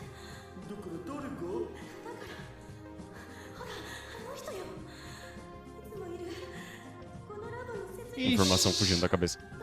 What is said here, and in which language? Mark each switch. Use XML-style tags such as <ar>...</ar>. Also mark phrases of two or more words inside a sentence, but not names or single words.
<ja>だから誰がほらあの人よ。いつもいるこのラボの設備。</ja> <pt>Informação fugindo da cabeça.</pt>